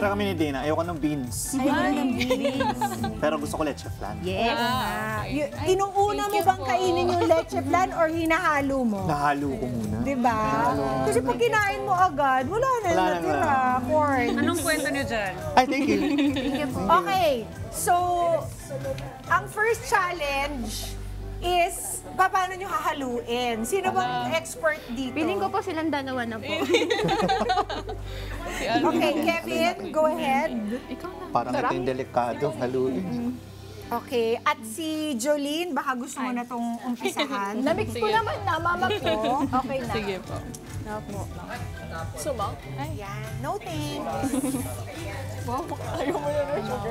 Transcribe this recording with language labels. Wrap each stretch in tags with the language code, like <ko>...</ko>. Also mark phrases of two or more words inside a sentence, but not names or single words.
<tl>Pero kami ni Dana, ayoko ng beans. Ayaw ng beans. Pero gusto ko leche flan.</tl> <en>Yes.</en> <tl>Inuuna mo bang kainin yung leche flan or hinahalo mo? Nahalo ko muna. Diba? Kasi pag kinain mo agad, wala na yung Wala na, natira. Corn. Anong kwento niyo dyan? Ay,</tl> <en>thank you.</en> <tl>Okay, so, ang</tl> <en>first challenge</en> <tl>is, paano nyo hahaluin? Sino bang expert dito? Piling ko po silang dalawa na po. Si ano?</tl> <en>Okay, Kevin, go ahead.</en> <tl>Parang ito yung delikado, haluin. Okay, at si Jolene, baka gusto mo na itong umpisahan. Namix ko naman na, mama ko. Okay na. Sige po. Sumang?</tl> <en>Yan, no thanks.</en> <tl>Ayaw mo yun yung sugar.</tl>